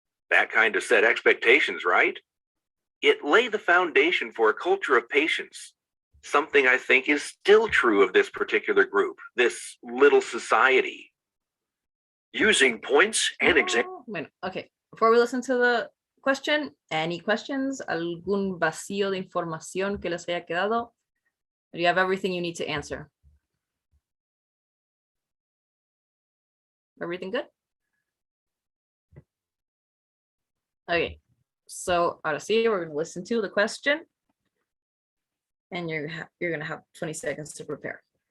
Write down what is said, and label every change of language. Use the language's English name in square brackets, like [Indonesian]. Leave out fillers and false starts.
[English] That kind of set expectations, right? It laid the foundation for a culture of patience, something I think is still true of this particular group, this little society. Using points and examples. [Spanish] Bueno, okay. [English] Before we listen to the question, any questions? [Spanish] ¿Algún vacío de información que les haya quedado? [English] Do you have everything you need to answer? Everything good? Okay, so [Spanish] ahora sí, [English] we're going to listen to the question. And you're going to have 20 seconds to prepare.